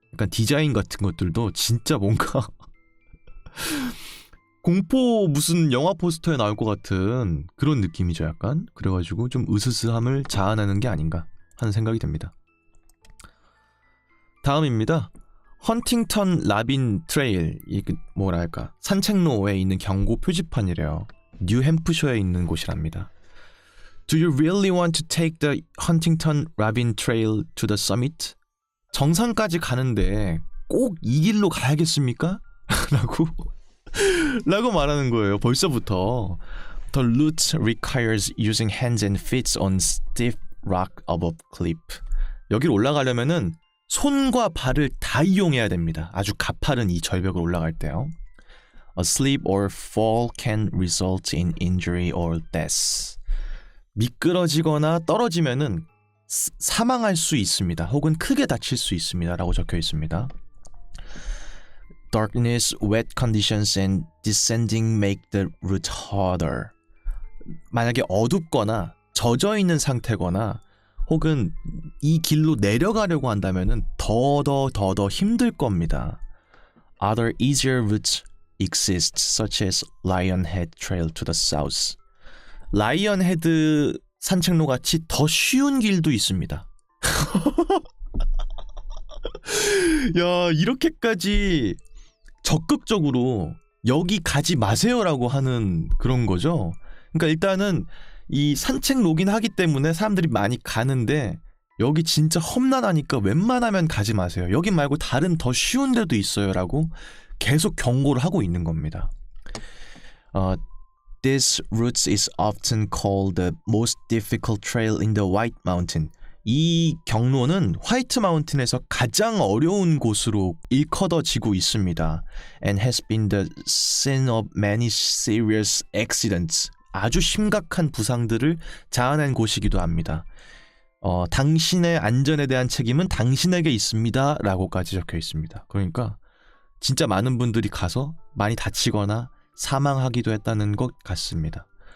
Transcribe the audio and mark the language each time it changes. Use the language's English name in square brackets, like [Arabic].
[Korean] 약간 디자인 같은 것들도 진짜 뭔가 공포 무슨 영화 포스터에 나올 것 같은 그런 느낌이죠 약간. 그래가지고 좀 으스스함을 자아내는 게 아닌가 하는 생각이 듭니다. 다음입니다. 헌팅턴 라빈 트레일, 뭐랄까 산책로에 있는 경고 표지판이래요. 뉴햄프셔에 있는 곳이랍니다. [English] Do you really want to take the Huntington Rabin Trail to the summit? [Korean] 정상까지 가는데 꼭 이 길로 가야겠습니까? 라고 말하는 거예요. 벌써부터. [English] The route requires using hands and feet on stiff rock above cliff. [Korean] 여기를 올라가려면은 손과 발을 다 이용해야 됩니다. 아주 가파른 이 절벽을 올라갈 때요. [English] A slip or fall can result in injury or death. [Korean] 미끄러지거나 떨어지면은 사망할 수 있습니다. 혹은 크게 다칠 수 있습니다. 라고 적혀 있습니다. [English] Darkness, wet conditions and descending make the route harder. [Korean] 만약에 어둡거나 젖어 있는 상태거나 혹은 이 길로 내려가려고 한다면은 더 힘들 겁니다. [English] Other easier routes exist, such as Lionhead Trail to the south. [Korean] 라이언헤드 산책로 같이 더 쉬운 길도 있습니다. 야, 이렇게까지 적극적으로 여기 가지 마세요라고 하는 그런 거죠. 그러니까 일단은 이 산책로긴 하기 때문에 사람들이 많이 가는데 여기 진짜 험난하니까 웬만하면 가지 마세요. 여기 말고 다른 더 쉬운 데도 있어요 라고 계속 경고를 하고 있는 겁니다. [English] This route is often called the most difficult trail in the White Mountain. [Korean] 이 경로는 화이트 마운틴에서 가장 어려운 곳으로 일컬어지고 있습니다. [English] And has been the scene of many serious accidents. [Korean] 아주 심각한 부상들을 자아낸 곳이기도 합니다. 당신의 안전에 대한 책임은 당신에게 있습니다. 라고까지 적혀 있습니다. 그러니까 진짜 많은 분들이 가서 많이 다치거나 사망하기도 했다는 것 같습니다.